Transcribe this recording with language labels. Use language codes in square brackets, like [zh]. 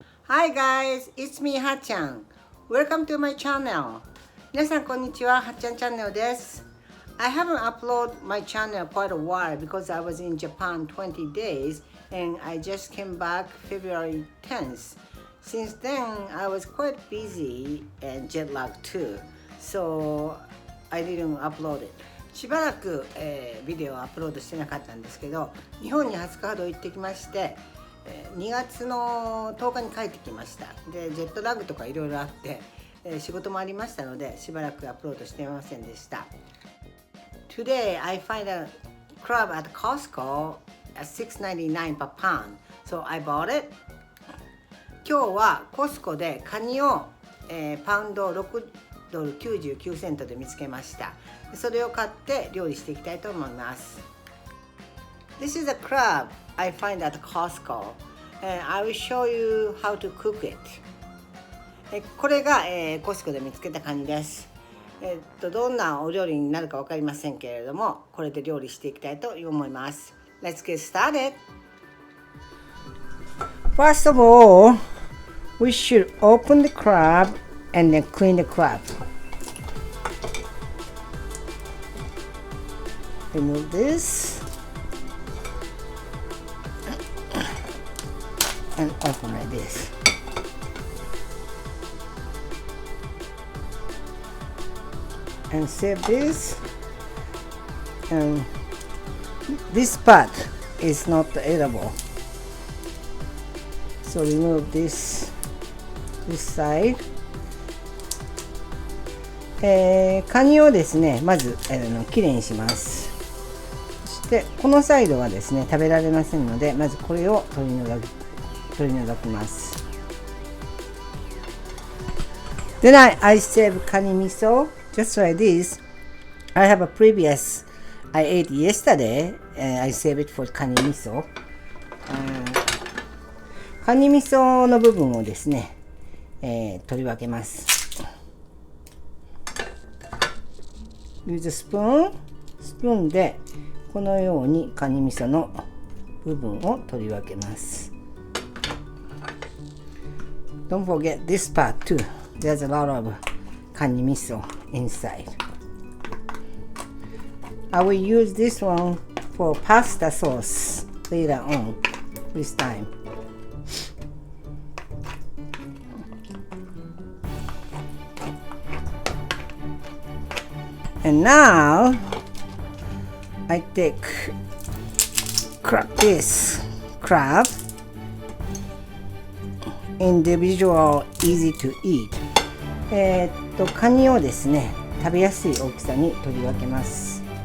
[en] Hi guys, it's me はっちゃん。 Welcome to my channel. [ja] 皆さんこんにちは、はっちゃんチャンネルです。 [en] I haven't uploaded my channel quite a while because I was in Japan 20 days and I just came back February 10th. Since then, I was quite busy and jet lagged too, so I didn't upload it. [ja] しばらく、ビデオをアップロードしてなかったんですけど、日本に20日ほど行ってきまして、2月の10日に帰ってきました。で、ジェットラグとかいろいろあって、仕事もありましたので、しばらくアップロードしていませんでした。 [en] Today, I find a crab at Costco at $6.99 per pound, so I bought it. [ja] 今日はコスコでカニを、パウンド$6.99で見つけました。それを買って料理していきたいと思います。 [en] This is a crab I find at Costco, and I will show you how to cook it. [ja] これが、コスコで見つけたカニです。どんなお料理になるか分かりませんけれども、これで料理していきたいと思います。 [en] Let's get started. First of all, we should open the crab and then clean the crab. Remove this and open like this. And save this. And this part is not edible. So remove this side. [ja] カニをですね、まずきれいにします。そしてこのサイドはですね、食べられませんので、まずこれを取り除きます。 [en] Then I save カニ味噌 just like this. I have a previous I ate yesterday and I save it for カニ味噌。 [ja] カニ味噌の部分をですね、取り分けます。 [en] Use a spoon [ja] スプーンでこのようにカニ味噌の部分を取り分けます。 [en] Don't forget this part too. There's a lot of カニ味噌 inside. I will use this one for pasta sauce later on this time. And now I take this crab, individual, easy to eat. [ja] カニをですね、食べやすい大きさに取り分けます。